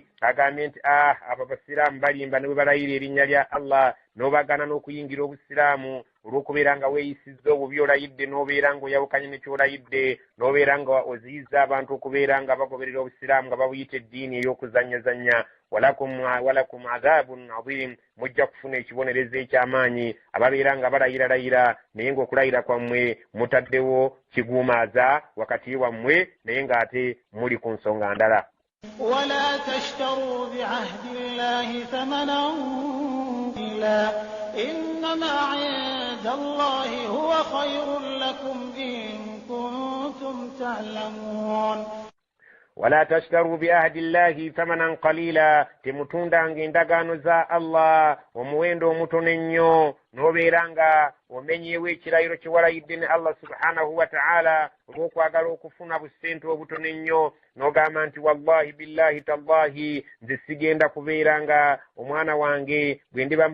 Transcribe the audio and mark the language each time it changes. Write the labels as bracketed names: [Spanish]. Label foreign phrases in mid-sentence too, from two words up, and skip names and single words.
[Ganda] agambye nti abo abasiraamu balimba ne bwe balayira erinnya lya Allah n'obagana n'okuyingira obusiraamu olw'okubeera nga weeyisizza obubi olayidde n'obeera ng'oyawukanye ne kyolayidde n'obeera nga oziyiza abantu okubeera nga bagoberera obusiraamu nga babuyita eddiini ey'okuzannyazannya [Arabic] ولكم عذاب عظيم [Ganda] mujja kufuna ekibonerezo eky'amaanyi ababeera nga balayiralayira naye ng'okulayira kwammwe mutaddewo kiguumaaza wakati wammwe naye ng'ate muli ku nsonga ndala [Arabic] ولا تشتروا بعهد الله ثمنا قليلا إنما عند الله هو خير لكم إن كنتم تعلمون ولا تشتروا بعهد الله ثمنا قليلا [Ganda] temutunda ng'endagaano za Allah omuwendo omutono ennyo n'obeera nga omenyeewo ekirayiro kye walayidde ne [Arabic] الله سبحانه وتعالى [Ganda] olw'okwagala okufuna busente obutono ennyo n'ogamba nti [Arabic] والله بالله تالله [Ganda] nze sigenda kubeera nga omwana wange bwe ndiba